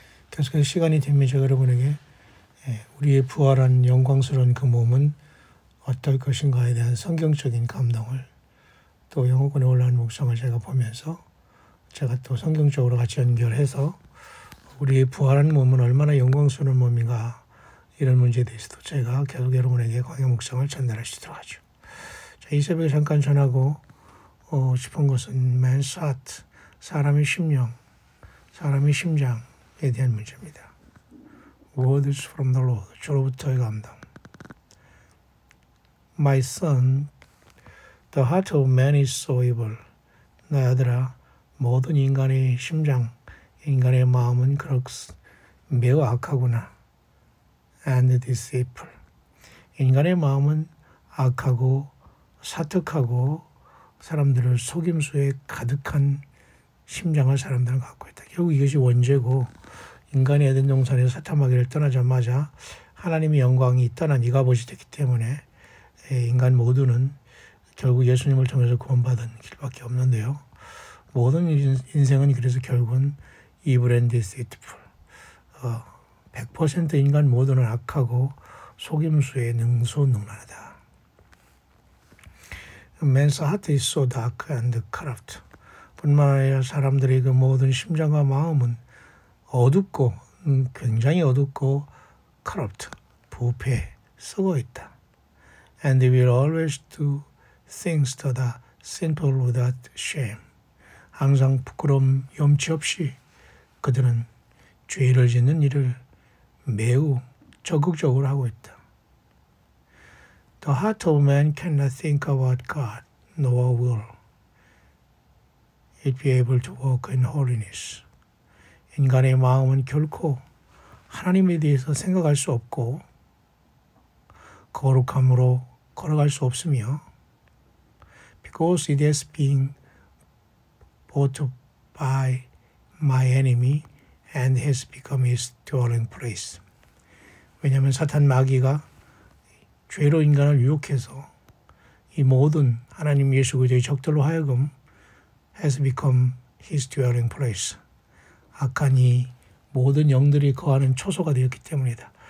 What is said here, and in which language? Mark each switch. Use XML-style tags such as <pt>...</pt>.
<ko>계속해서 시간이 되면 제가 여러분에게 우리의 부활한 영광스러운 그 몸은 어떨 것인가에 대한 성경적인 감동을 또 영어권에 올라온 묵상을 제가 보면서 제가 또 성경적으로 같이 연결해서 우리의 부활한 몸은 얼마나 영광스러운 몸인가 이런 문제에 대해서도 제가 계속 여러분에게 광야 묵상을 전달할 수 있도록 하죠. 자, 이 새벽에 잠깐 전하고 싶은 것은</ko> <en>man's heart,</en> <ko>사람의 심령, 사람의 심장에 대한 문제입니다.</ko> <en>Words from the Lord,</en> <ko>주로부터의 감동.</ko> <en>My son, the heart of man is so evil.</en> <ko>내 아들아, 모든 인간의 심장, 인간의 마음은 매우 악하구나.</ko> <en>And deceitful.</en> <ko>인간의 마음은 악하고 사특하고 사람들을 속임수에 가득한 심장을 사람들은 갖고 있다. 결국 이것이 원죄고 인간이 에덴 동산에서 사탄마귀를 떠나자마자 하나님의 영광이 떠난 이가봇이 됐기 때문에 인간 모두는 결국 예수님을 통해서 구원받은 길밖에 없는데요. 모든 인생은 그래서 결국은</ko> <en>evil and deceitful.</en> <ko>100% 인간 모두는 악하고 속임수에 능수능란하다.</ko> <en>Man's heart is so dark and corrupt.</en> <ko>뿐만 아니라 사람들의 그 모든 심장과 마음은 어둡고 굉장히 어둡고 corrupt, 부패, 썩어 있다.</ko> <en>And they will always do things that are sinful without shame.</en> <ko>항상 부끄러움 염치 없이 그들은 죄를 짓는 일을 매우 적극적으로 하고 있다.</ko> <en>The heart of man cannot think about God, nor will it be able to walk in holiness.</en> <ko>인간의 마음은 결코 하나님에 대해서 생각할 수 없고 거룩함으로 걸어갈 수 없으며</ko> <en>because it has been bought by my enemy and has become his dwelling place.</en> <ko>왜냐하면 사탄 마귀가 죄로 인간을 유혹해서 이 모든 하나님 예수 그리스도의 적들로 하여금</ko> <en>has become his dwelling place.</en> <ko>악한 이 모든 영들이 거하는 초소가 되었기 때문이다.</ko>